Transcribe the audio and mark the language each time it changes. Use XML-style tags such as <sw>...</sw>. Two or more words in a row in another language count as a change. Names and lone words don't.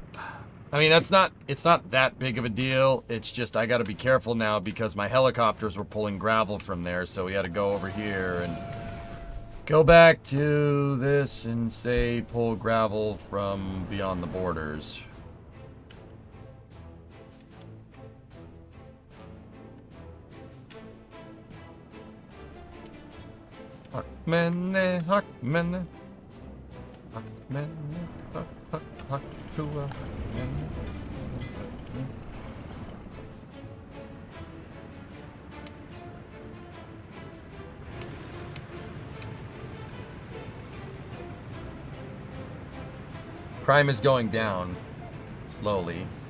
<en>I mean, it's not that big of a deal. It's just I got to be careful now because my helicopters were pulling gravel from there, so we had to go over here and go back to this and say pull gravel from beyond the borders. Hakmene, hakmene, hakmene, haktua. Crime is going down slowly.</en>